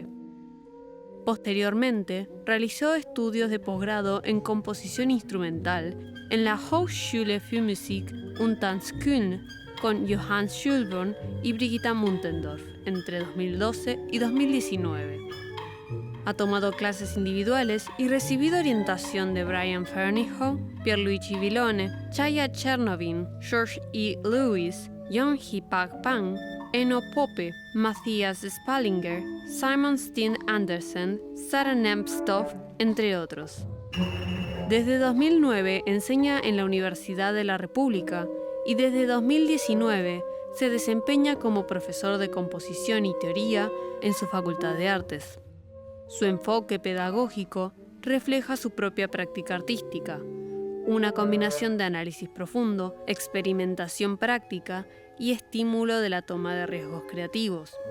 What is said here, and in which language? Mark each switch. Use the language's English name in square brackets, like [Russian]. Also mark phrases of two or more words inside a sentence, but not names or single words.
[Spanish] Posteriormente, realizó estudios de posgrado en composición instrumental en la Hochschule für Musik und Tanzkunst con Johann Schulborn y Brigitta Muntendorf entre 2012 y 2019. Ha tomado clases individuales y recibido orientación de Brian Fernijo, Pierluigi Villone, Chaya Chernovin, George E. Lewis, Yong-hee Pak Pan, Eno Pope, Matthias Spallinger, Simon Steen Andersen, Sara Nempstoff, entre otros. Desde 2009 enseña en la Universidad de la República y desde 2019 se desempeña como profesor de composición y teoría en su Facultad de Artes. Su enfoque pedagógico refleja su propia práctica artística, una combinación de análisis profundo, experimentación práctica y estímulo de la toma de riesgos creativos.